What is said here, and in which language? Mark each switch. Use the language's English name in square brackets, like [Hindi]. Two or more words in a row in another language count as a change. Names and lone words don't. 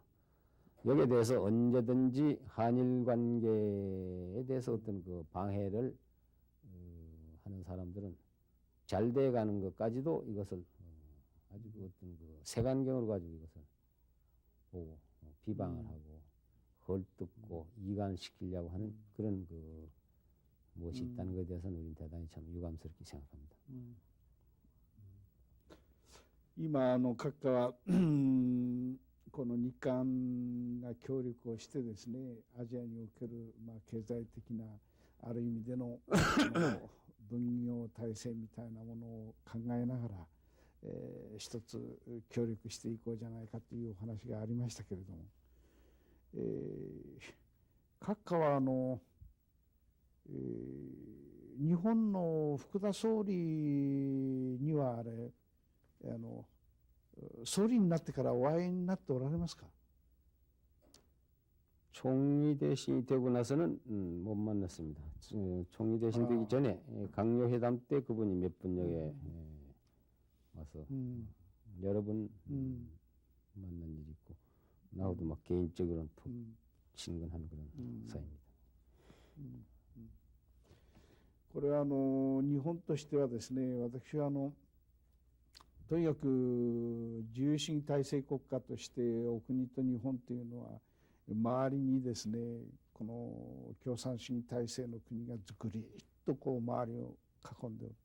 [Korean] 여기에 대해서 언제든지 한일 관계에 대해서 어떤 그 방해를 하는 사람들은 잘 돼가는 것까지도 이것을 아주 그 어떤 그 색안경으로 가지고 이것을 보고 비방을 하고 헐뜯고 이간시키려고 하는 그런 그 무엇이 있다는 것에 대해서는 우리는 대단히 참 유감스럽게 생각합니다. [Japanese] 今閣下はこの日韓が協力をしてですね、アジアにおける経済的なある意味での分業体制みたいなものを考えながら、一つ協力していこうじゃないかというお話がありましたけれども、閣下は日本の福田総理には総理になってからお会いになっておられますか？ [Korean] 총리 대신이 되고 나서는 못 만났습니다. 총리 대신 되기 전에 강요회담 때 그분이 몇 분 여기에 와서 여러 번 만난 일이 있고 나하고도 막 개인적으로는 푹 친근한 그런 사이입니다. [Japanese] これは日本としてはですね、私はとにかく自由主義体制国家としてお国と日本というのは周りにですね、この共産主義体制の国がずくりっとこう周りを囲んでおる。